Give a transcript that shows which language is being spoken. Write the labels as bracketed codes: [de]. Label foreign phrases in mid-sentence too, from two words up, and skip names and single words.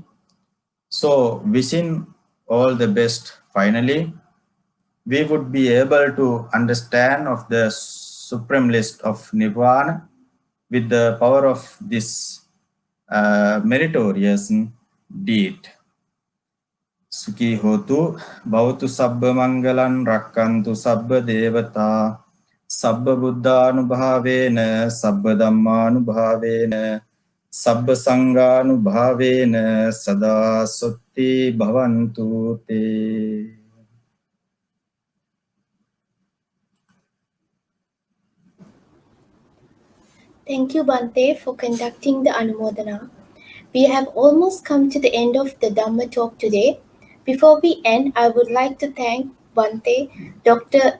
[en] So wishing all the best. Finally, we would be able to understand of the supreme list of Nirvana with the power of this meritorious deed. [pi] Sukhi hotu bhavatu sabba mangalan rakkantu sabba devata sabba buddhanubhavena sabba dhammanubhavena sabba sanghanubhavena sada sutti bhavantu te. [en] Thank you, Bante, for conducting the Anumodana. We have almost come to the end of the Dhamma talk today. Before we end, I would like to thank Bante, Dr.